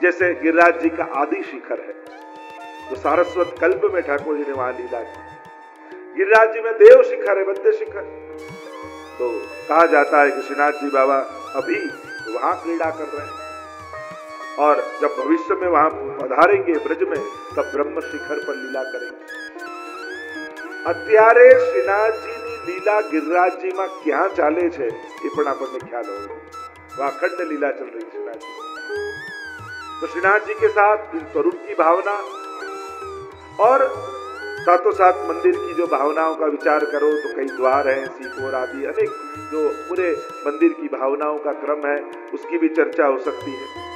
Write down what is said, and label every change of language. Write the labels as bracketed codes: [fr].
[hi] जैसे गिरिराज जी का आदि शिखर है तो सारस्वत कल्प में ठाकुर जी ने वहां लीला की। गिरिराज जी में देव शिखर है, बद्ध शिखर। तो कहा जाता है कि श्रीनाथ जी बाबा अभी वहां क्रीड़ा कर रहे हैं और जब भविष्य में वहां पधारेंगे ब्रज में तब ब्रह्म शिखर पर लीला करेंगे। [gu] અત્યારે શ્રીનાથજીની લીલા ગિરિરાજજી માં ક્યાં ચાલે છે એ પણ આપણને ખ્યાલ હોવો। અખંડ લીલા [hi] चल रही श्रीनाथ जी। तो श्रीनाथ जी के साथ इन स्वरूप की भावना और साथों साथ मंदिर की जो भावनाओं का विचार करो तो कई द्वार हैं, सीपोर आदि अनेक जो पूरे मंदिर की भावनाओं का क्रम है उसकी भी चर्चा हो सकती है।